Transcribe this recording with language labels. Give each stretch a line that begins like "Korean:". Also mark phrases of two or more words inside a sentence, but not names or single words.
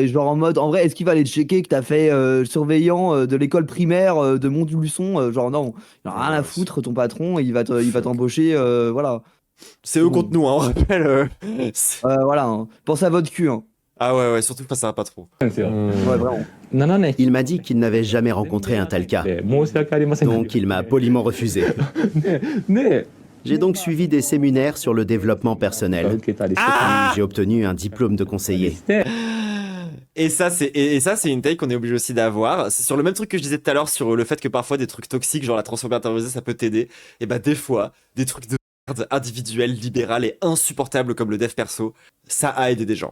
French: Et genre en mode, en vrai, est-ce qu'il va aller checker que t'as fait surveillant de l'école primaire de Mont-du-Luçon? Genre non, il a rien à foutre, ton patron, il va t'embaucher, voilà. C'est eux contre nous, hein, on rappelle. Voilà, hein. Pensez à votre cul, hein. Ah ouais, surtout face à un patron.
Japanese: んですよ
French: Ouais, vraiment.
Japanese: 7年
French: Il m'a dit qu'il n'avait jamais rencontré un tel cas.
Japanese: で申し訳ありません
French: Donc il m'a poliment refusé.
Japanese: で
French: J'ai donc suivi des séminaires sur le développement
Japanese: 受
French: personnel.
Japanese: けたりして
French: Puis j'ai obtenu un diplôme de conseiller.
Japanese: して
French: Et ça, c'est une take qu'on est obligé aussi d'avoir. C'est sur le même truc que je disais tout à l'heure sur le fait que parfois des trucs toxiques, genre la transphobie intériorisée, ça peut t'aider. Et bah, des fois, des trucs de merde individuels, libéral et insupportables comme le dev perso, ça a aidé des gens.